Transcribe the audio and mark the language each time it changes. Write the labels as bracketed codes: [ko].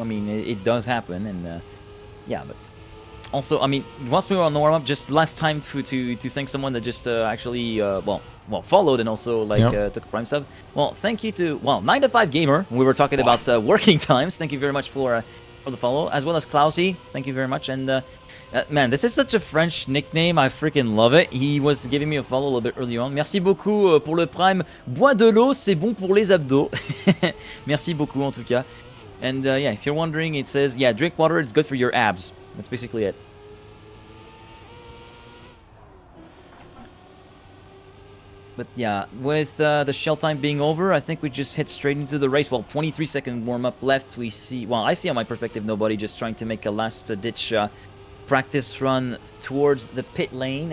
[en] I mean, it does happen, and yeah, but also, I mean, once we were on the warm up, just last time to thank someone that just actually followed and also like took a Prime sub. Well, thank you to 9 to 5 Gamer. We were talking about working times. Thank you very much for the follow, as well as Klausy. Thank you very much. And man, this is such a French nickname. I freaking love it. He was giving me a follow a little bit earlier on. [fr] Merci beaucoup pour le Prime. Bois de l'eau, c'est bon pour les abdos. Merci beaucoup en tout cas. [en] And yeah, if you're wondering, it says, yeah, drink water, it's good for your abs. That's basically it. But yeah, with the shell time being over, I think we just hit straight into the race. Well, 23-second warm-up left. We see, well, I see on my perspective, nobody just trying to make a last-ditch practice run towards the pit lane.